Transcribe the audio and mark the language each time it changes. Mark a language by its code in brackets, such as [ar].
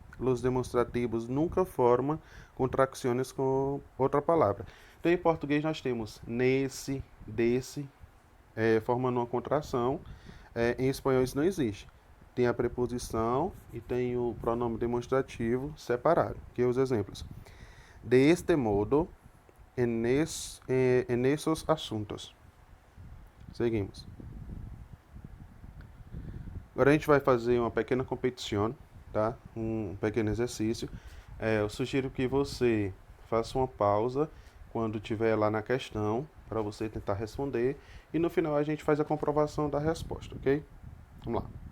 [pt] Os demonstrativos nunca formam contrações com outra palavra. Então, em português, nós temos nesse, desse, formando uma contração. Em espanhol, isso não existe. Tem a preposição e tem o pronome demonstrativo separado. Aqui os exemplos. [es] De este modo, en esos asuntos. Seguimos. [pt] Agora a gente vai fazer uma pequena competição, tá? Um pequeno exercício. Eu sugiro que você faça uma pausa quando estiver lá na questão, para você tentar responder. E no final a gente faz a comprovação da resposta, ok? Vamos lá.